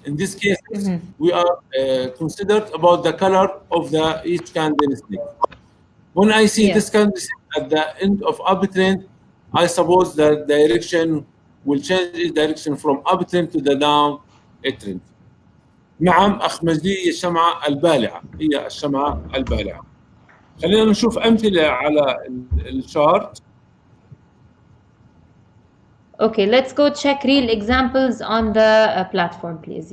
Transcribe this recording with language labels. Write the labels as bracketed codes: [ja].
[en] In this case, we are considered about the color of the each candlestick. When I see this Yes. candlestick at the end of uptrend, I suppose the direction will change its direction from uptrend to the down trend. [ar] نعم أخ مجدي، هي الشمعة البالعة، هي الشمعة البالعة. خلينا نشوف أمثلة على الشارت. [en] Okay, let's go check real examples on the platform, please.